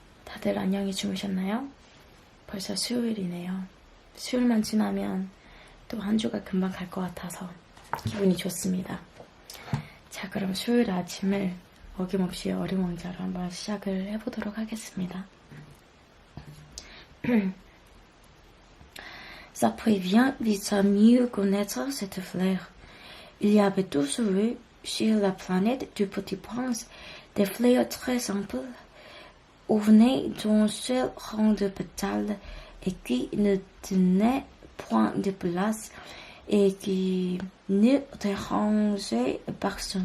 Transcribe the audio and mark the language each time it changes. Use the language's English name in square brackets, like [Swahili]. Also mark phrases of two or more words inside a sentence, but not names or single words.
[Korean] 다들 안녕히 주무셨나요? 벌써 수요일이네요. 수요일만 지나면 또 한 주가 금방 갈 것 같아서 기분이 좋습니다. 자, 그럼 수요일 아침을 어김없이 어리멍자로 한번 시작을 해보도록 하겠습니다. [French] Ça prévient vite à mieux connaître cette fleur. Il y avait toujours eu sur la planète du Petit Prince des fleurs très simples, ornées d'un seul rang de pétales et qui ne tenaient point de place et qui ne dérangeaient personne.